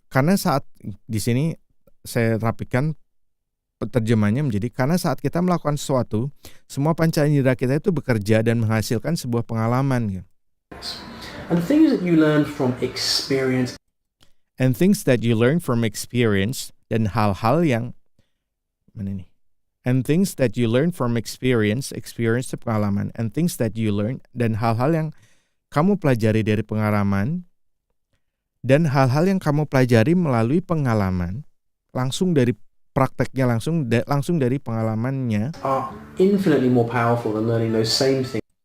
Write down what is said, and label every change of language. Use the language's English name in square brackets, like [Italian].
[Indonesian] Karena saat di sini saya rapikan terjemahnya menjadi karena saat kita melakukan sesuatu, semua panca indera kita itu bekerja dan menghasilkan sebuah pengalaman gitu. [English] And the things that you learn from experience. And things that you learn from experience, [Indonesian] dan hal-hal yang mana nih? [English] And things that you learn from experience [Indonesian] itu pengalaman. [English] And things that you learn, [Indonesian] dan hal-hal yang kamu pelajari dari pengalaman, dan hal-hal yang kamu pelajari melalui pengalaman, langsung dari prakteknya, langsung dari pengalamannya, [English] Are infinitely more powerful than learning those same things.